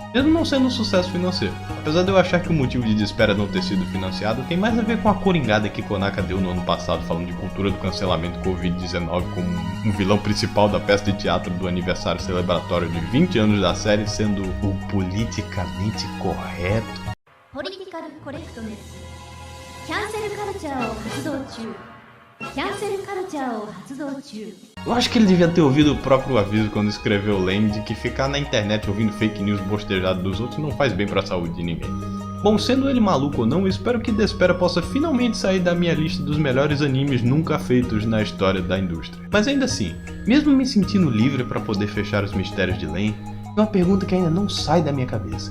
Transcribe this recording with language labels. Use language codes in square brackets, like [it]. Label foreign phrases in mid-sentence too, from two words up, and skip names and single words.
[pt] Mesmo não sendo um sucesso financeiro. Apesar de eu achar que o motivo de Despera não ter sido financiado tem mais a ver com a coringada que Konaka deu no ano passado falando de cultura do cancelamento Covid-19 como um vilão principal da peça de teatro do aniversário celebratório de 20 anos da série sendo o politicamente correto. [ja] ポリティカルコレクトネスキャンセルカルチャーを発動中キャンセルカルチャーを発動中 [pt] Eu acho que ele devia ter ouvido o próprio aviso quando escreveu Len de que ficar na internet ouvindo [en] fake news [pt] bostejados dos outros não faz bem pra saúde de ninguém. Bom, sendo ele maluco ou não, eu espero que Despera possa finalmente sair da minha lista dos melhores animes nunca feitos na história da indústria. Mas ainda assim, mesmo me sentindo livre para poder fechar os mistérios de Len, tem uma pergunta que ainda não sai da minha cabeça.